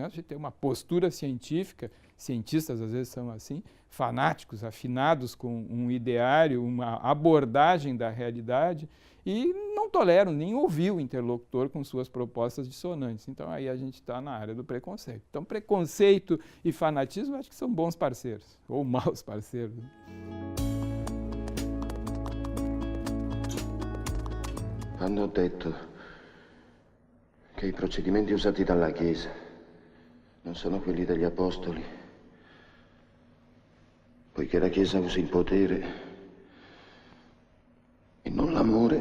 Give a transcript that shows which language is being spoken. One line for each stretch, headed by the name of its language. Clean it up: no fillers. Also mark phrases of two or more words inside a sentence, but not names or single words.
Portuguese: A gente tem uma postura científica, cientistas às vezes são assim, fanáticos, afinados com um ideário, uma abordagem da realidade, e não toleram nem ouvir o interlocutor com suas propostas dissonantes. Então, aí a gente está na área do preconceito. Então, preconceito e fanatismo, acho que são bons parceiros, ou maus parceiros.
Italian: Hanno detto che i procedimenti usati dalla Chiesa non sono quelli degli Apostoli, poiché la Chiesa usa il potere e non l'amore.